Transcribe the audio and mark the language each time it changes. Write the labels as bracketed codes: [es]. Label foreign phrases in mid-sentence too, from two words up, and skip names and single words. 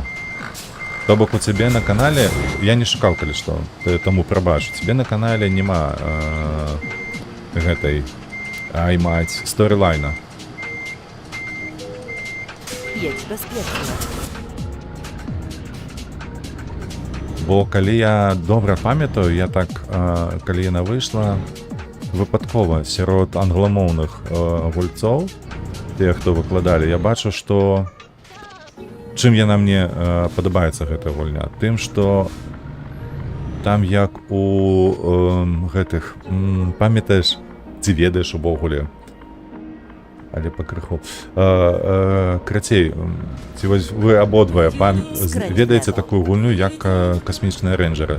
[be] То бок у тебе на канале, я не шукаў калі што, таму прабач, у тебе на канале нема гэтай, ай мать, сторилайна. [pl] Jedź bezpiecznie. [be] Бо калі я добра памятаю, я так, калі яна выйшла, выпадкова сярод англамоўных гульцоў, тыя, хто выкладалі, я бачу, што чым яна мне падабаецца гэтая гульня, тым, што там як у гэтых, памятаеш, ці ведаеш увогуле, але пакрыху, крацей, ці вось вы абодвае ведаеце такую гульню, як касмічныя рэйнджэры.